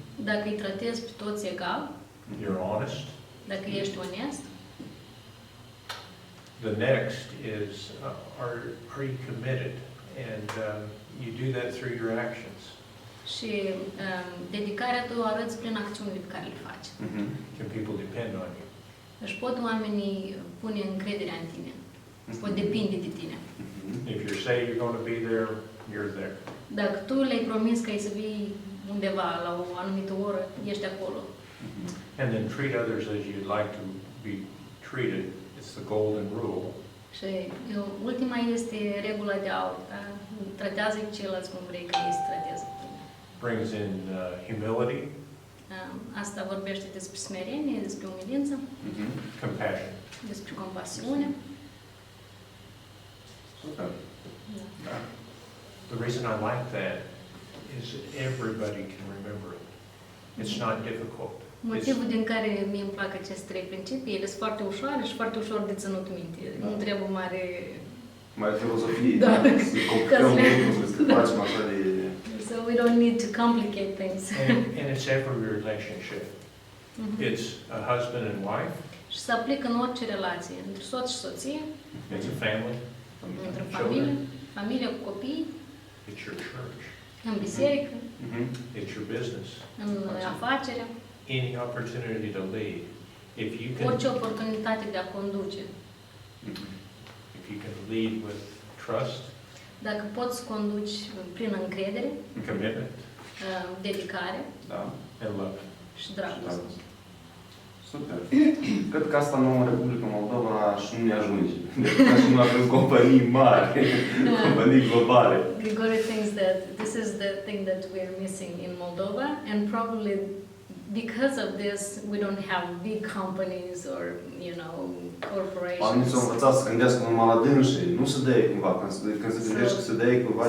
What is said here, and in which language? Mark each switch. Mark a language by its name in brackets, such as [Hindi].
[Romanian] Dacă îi tratezi pe toți egal, [English] You're honest. [Romanian] dacă ești onest, [English] The next is, are you committed? And you do that through your actions. [Romanian] Și dedicarea tu o arăți prin acțiunile pe care le faci. [English] Can people depend on you? [Romanian] Își pot oamenii pune încrederea în tine. Pot depinde de tine. [English] If you say you're going to be there, you're there. [Romanian] Dacă tu le-ai promis că ai să vii undeva la o anumită oră, ești acolo. [English] And then treat others as you'd like to be treated. It's the golden rule. [Romanian] Și ultima este regula de aur. Da? Tratează ceilalți cum vrei ca ei să trateze. [English] Brings in humility, [Romanian] Asta vorbește despre smerenie, despre umilință, [English] compassion. [Romanian] despre compasiune. Super. Da. [English] The reason I like that is everybody can remember it. It's not difficult. [Romanian] Motivul din care mie îmi plac aceste trei principii, ele sunt foarte ușoare și foarte ușor de ținut minte. Nu trebuie mare... Mai filozofie, Da. să complicăm lucruri, să facem așa de... [English] So we don't need to complicate things. And it's every relationship. It's a husband and wife. [Romanian] Și se aplică în orice relație, între soț și soție, [English] It's a family. [Romanian] între familie, familie cu copii, [English] It's your church. [Romanian] în biserică, It's your business. în afacere, [English] Any opportunity to lead. If you [Romanian] orice [English] can, [Romanian] oportunitate de a conduce. [English] if you can lead with trust, [Romanian] Dacă poți conduci prin încredere, [English] commitment, [Romanian] dedicare Da. [English] and love. [Romanian] și dragoste. Super. Cred că asta nouă în Republica Moldova și nu ne ajunge. Ca și nu avem companii mari, companii globale. [English] Grigore thinks that this is the thing that we are missing in Moldova, and probably because of this, we don't have big companies or, [Romanian] Oamenii [English] corporations. [Romanian] s-au învățat să gândească numai la dânșii, nu să dea cumva. Când se gândește că se dea cumva